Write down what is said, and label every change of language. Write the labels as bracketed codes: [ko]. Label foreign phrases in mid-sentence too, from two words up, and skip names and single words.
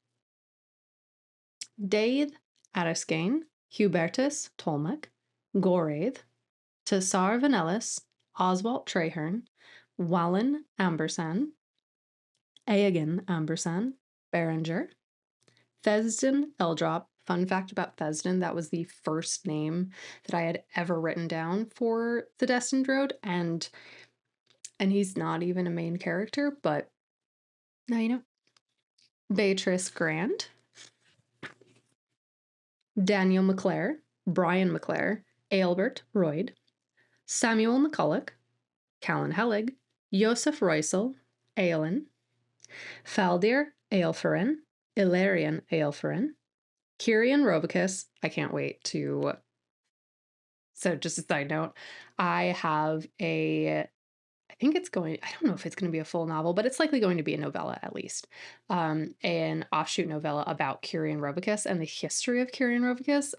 [en] Dave Ariskane, Hubertus Tolmec, Goraith, Tassar Vanellis, Oswald Traherne, Wallen Ambersan, Aegon Ambersan, Berenger, Thesden Eldrop. Fun fact about Thesden, that was the first name that I had ever written down for The Destined Road, and he's not even a main character, but now you know. Beatrice Grant, Daniel McClare, Brian McClare, Aelbert Royd, Samuel McCulloch, Callan Helig, Joseph Roysel, Aelin, Faldir Aelferin, Ilarion Aelferin, Kyrian Rovicus. I can't wait to. So, just a side note, I have I think it's going, I don't know if it's going to be a full novel, but it's likely going to be a novella at least. An offshoot novella about Kyrian Rovicus and the history of Kyrian Rovicus.